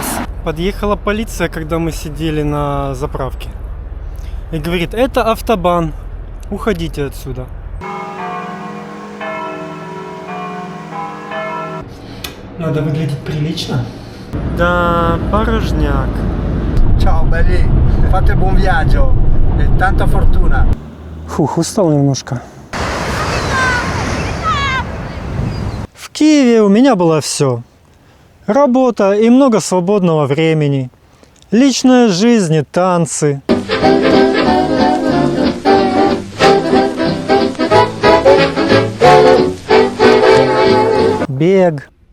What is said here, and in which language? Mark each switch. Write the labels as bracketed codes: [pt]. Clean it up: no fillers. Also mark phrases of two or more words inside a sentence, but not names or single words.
[ru] Подъехала полиция, когда мы сидели на заправке. И говорит, это автобан, уходите отсюда. Надо выглядеть прилично. Да, порожняк. [it] Ciao belli, fate buon viaggio e tanta fortuna. [ru] Фух, устал немножко. В Киеве у меня было все. Работа и много свободного времени. Личная жизнь и танцы. Бег.